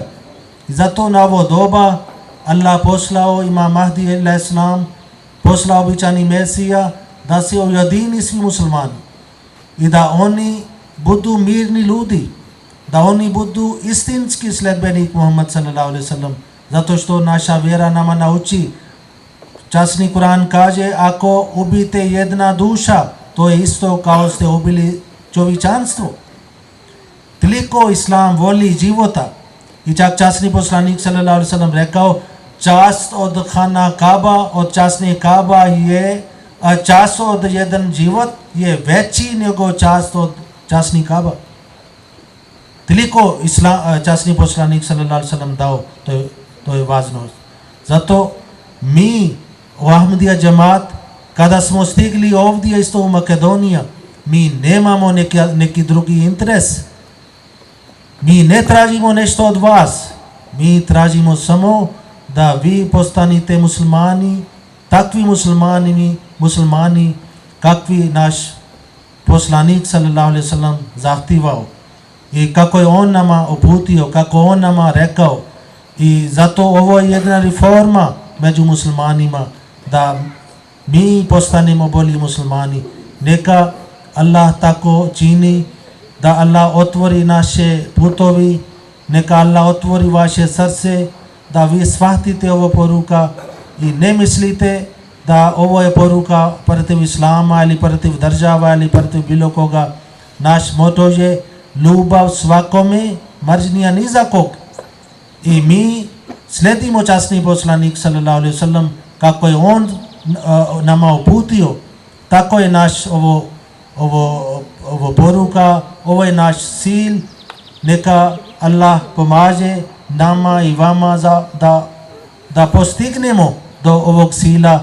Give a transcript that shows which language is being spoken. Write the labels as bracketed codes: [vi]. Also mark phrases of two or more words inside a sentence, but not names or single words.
[bs] I zato na ovo doba Allah poslao Imam Mahdi a.s. poslao običani Mesija da se ujedini svi muslimani i da oni budu mirni ljudi, da oni budu istinski sledbenik Muhammad [ar] صلى الله عليه وسلم. [bs] Zato što naša vjera nama nauči. Časni Kur'an kaže, ako ubite jedna duša, to je isto kao ste ubili čovječanstvo. Toliko Islam voli života. I čak časni poslanik [ar] صلى الله عليه وسلم [bs] rekao, čast od Khana Kaaba, od časne Kaaba je, čast od jedan život je veći nego čast od časni Kaaba. Toliko časni poslanik [ar] صلى الله عليه وسلم [bs] dao, to je važnost. Zato mi u Ahmadija džemat, kada smo stigli ovdje isto u Makedonija, mi nemamo neki drugi interes. Mi ne tražimo nešto od vas. Mi tražimo samo da vi postanete muslimani, takvi muslimani kakvi naš poslanik [ar] صلى الله عليه وسلم [bs] zahtijevao. I kako je on nama uputio, kako on nama rekao. I zato ovo je jedna reforma među muslimanima, da mi postanemo bolji muslimani. Neka Allah tako čini, da Allah otvori naše putovi, neka Allah otvori vaše srce, da vi shvatite ovo poruka i ne mislite da ovo je poruka protiv Islama ili protiv država ili protiv bilo koga. Naš moto je ljubav svakome, mržnja ni za kog. I mi sledimo časni poslanik [ar] صلى الله عليه وسلم, [bs] kako je on nama uputio, tako je naš ovo poruka, ovo je naš cilj. Neka Allah pomaže nama i vama da postignemo do ovog cilja.